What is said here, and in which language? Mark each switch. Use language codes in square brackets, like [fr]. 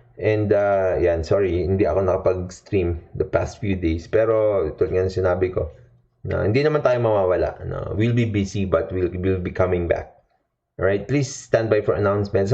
[en] And, yan, sorry, hindi ako nakapag-stream the past few days. [tl] Pero, ito nga sinabi ko, na hindi naman tayo mawawala. No? [en] We'll be busy, but we'll be coming back. Alright, please stand by for announcements.